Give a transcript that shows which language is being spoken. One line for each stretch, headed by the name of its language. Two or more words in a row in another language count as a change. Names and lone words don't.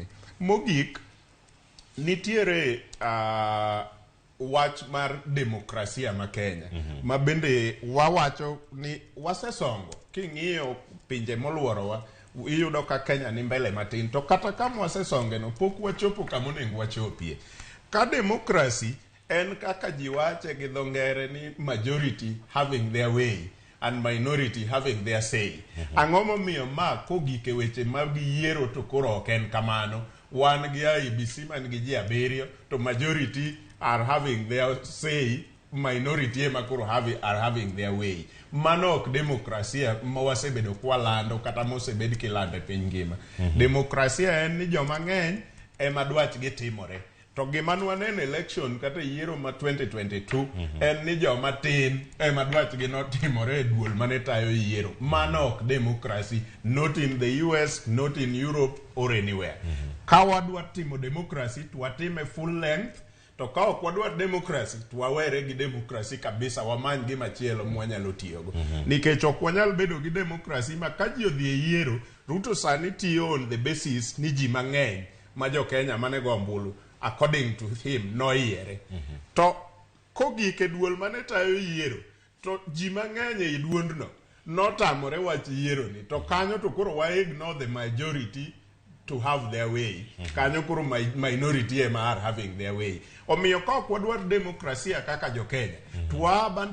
Luo (Kenya and Tanzania): Mogik nitiere wach mar demokrasia ma Kenya ma bende wawacho ni wasesongo. King'iyo pinje moluorowa iyudo ka Kenya ni mbele matin, to kata kama wasesonge no pok wachopo kama onego wachopie. Ka demokrasi en kaka ji wache gi dho ngere ni
English: majority having their way and minority having their say.
Luo (Kenya and Tanzania): Ang'o momiyo ma kogike weche mag yiero to koro ok en kamano. Wan gi IEBC man gi ji 7 to majority
English: are having their say,
Luo (Kenya and Tanzania): minority ema koro
English: are having their way.
Luo (Kenya and Tanzania): Mano ok demokrasia ma wasebedo kwalando kata mosebed kilando e piny ngima. Demokrasia en ni joma ng'eny ema dwachgi timore. To gima nwaneno election kata yiero ma 2022 en ni joma tin ema dwachgi notimore e duol mane tayo yiero. Mano ok demokrasi,
English: not in the US, not in Europe or anywhere.
Luo (Kenya and Tanzania): Ka wadwa timo demokrasi to watime
English: full length,
Luo (Kenya and Tanzania): to ka ok wadwa demokrasi to wawere gi demokrasi kabisa, wamany gi machielo mwanyalo tiyogo. Nikech ok wanyal bedo gi demokrasi ma ka ji odhi e yiero, Ruto sani tiyo
English: on the basis
Luo (Kenya and Tanzania): ni ji mang'eny ma jo Kenya mane go ombulu
English: according to him
Luo (Kenya and Tanzania): noyiere. To kogike duol mane tayo yiero to ji mang'eny e duondno notamore wach yiero ni, to kanyo to koro wa
English: ignore the majority to have their way.
Luo (Kenya and Tanzania): Kanyo koro minority ema
English: are having their way.
Luo (Kenya and Tanzania): Omiyo ka ok wadwar demokrasia kaka jo Kenya to wabando